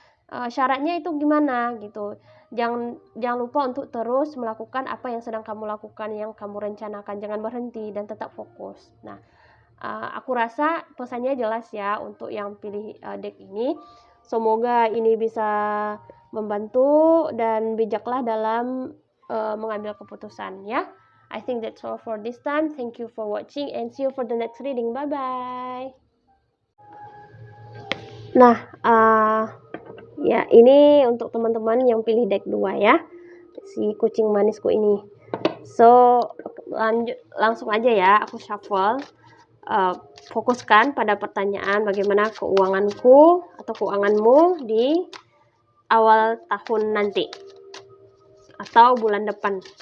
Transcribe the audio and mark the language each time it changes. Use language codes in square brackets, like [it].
[id] Syaratnya itu gimana gitu, jangan lupa untuk terus melakukan apa yang sedang kamu lakukan, yang kamu rencanakan, jangan berhenti dan tetap fokus. Nah, aku rasa pesannya jelas ya untuk yang pilih deck ini. Semoga ini bisa membantu dan bijaklah dalam mengambil keputusan ya. [en] I think that's all for this time. Thank you for watching and see you for the next reading. Bye bye. [id] Nah, ya ini untuk teman-teman yang pilih deck 2 ya, si kucing manisku ini. So langsung aja ya, aku shuffle. Fokuskan pada pertanyaan bagaimana keuanganku atau keuanganmu di awal tahun nanti atau bulan depan.